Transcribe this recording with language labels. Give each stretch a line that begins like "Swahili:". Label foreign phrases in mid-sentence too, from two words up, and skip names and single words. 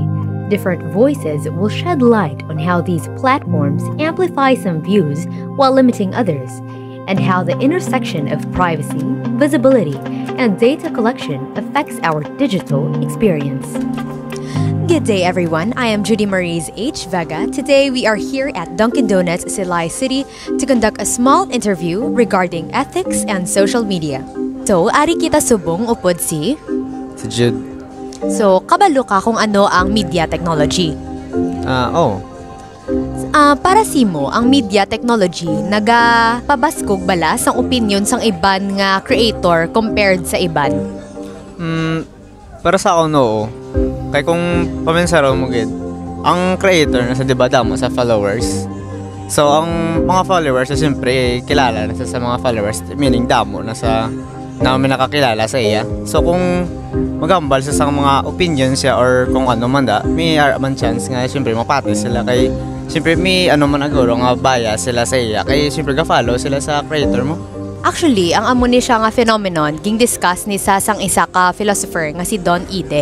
English: Different voices will shed light on how these platforms amplify some views while limiting others, and how the intersection of privacy, visibility, and data collection affects our digital experience. Good day, everyone. I am Judy Maurice H. Vega. Today, we are here at Dunkin' Donuts, Silay City to conduct a small interview regarding ethics and social media. So,
Hiligaynon: ari kita subong upod si Jude. So, kabalo ka kung ano ang
English: media technology.
Hiligaynon: Para simo, ang
English: media technology
Hiligaynon: nagapabaskog bala sang opinion sang iban nga creator compared sa iban? Para sa ako, oo. Kaya kung paminsaro mo gid, ang creator nasa diba damo sa followers. So, ang mga followers na siyempre kilala nasa sa mga followers, meaning damo nasa namin nakakilala sa iya. So, kung magambal sa mga opinions siya or kung ano man da, may man chance nga siyempre mapati sila kay siyempre may ano man aguro nga bias sila sa iya kay siyempre ga-follow sila sa creator mo. Actually, ang amo ni siya nga phenomenon, ging discuss ni sa sang isa ka philosopher nga si Don Ide.